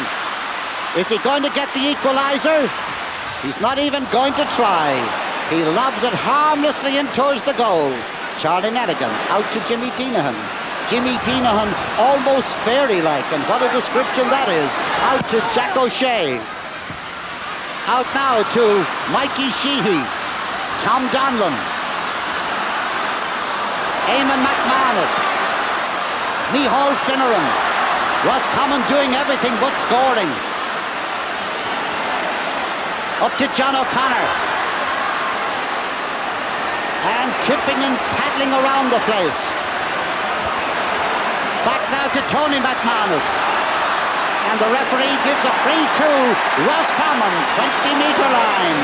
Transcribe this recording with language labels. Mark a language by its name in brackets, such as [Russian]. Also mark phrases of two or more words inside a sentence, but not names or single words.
[English] Is he going to get the equaliser? He's not even going to try. He lobs it harmlessly in towards the goal. Charlie Nedigan out to Jimmy Deanahan. Jimmy Deanahan almost fairy-like, and what a description that is. Out to Jack O'Shea. Out now to Mikey Sheehy. Tom Donlan. Eamon McManus. Micheál Finneran. Roscommon doing everything but scoring. Up to John O'Connor. And tipping and paddling around the place. Back now to Tony McManus. And the referee gives a free to Roscommon, 20-metre line.